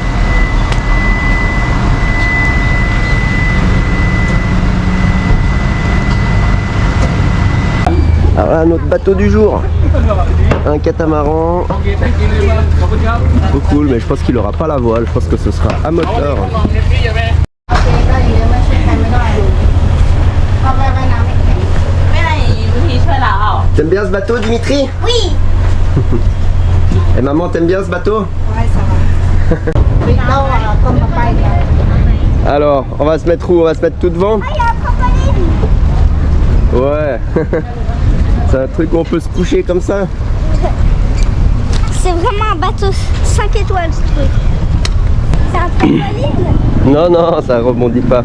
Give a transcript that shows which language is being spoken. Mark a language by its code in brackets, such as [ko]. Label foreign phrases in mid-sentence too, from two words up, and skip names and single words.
[fr] Alors là, notre bateau du jour, un catamaran, trop cool, mais je pense qu'il n'aura pas la voile, je pense que ce sera à moteur. T'aimes bien ce bateau, Dimitri? Oui. Et maman, t'aimes bien ce bateau? Ouais, ça va. [vi] Đi đâu à con mà bay kìa. [fr] Alors, on va se mettre où? On va se mettre tout devant? Ah, il y a un trampoline. Ouais. C'est un truc où on peut se coucher comme ça. C'est vraiment un bateau 5 étoiles ce truc. C'est un trampoline? Non, non, ça rebondit pas.